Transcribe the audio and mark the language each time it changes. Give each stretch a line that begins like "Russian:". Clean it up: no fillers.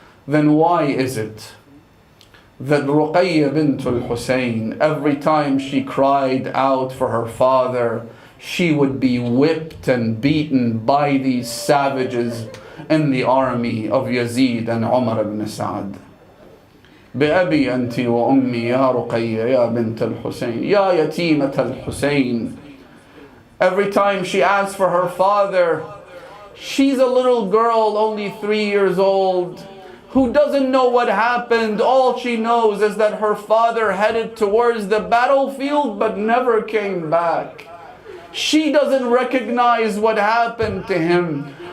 English: Then why is it that Ruqayya bint al-Hussein, every time she cried out for her father, she would be whipped and beaten by these savages in the army of Yazid and Umar ibn Sa'd?
Arabic: بأبي أنت وأمي يا رقية يا بنت الحسين يا يتيمة الحسين.
English: Every time she asked for her father, she's a little girl, only 3 years old, who doesn't know what happened. All she knows is that her father headed towards the battlefield but never came back. She doesn't recognize what happened to him.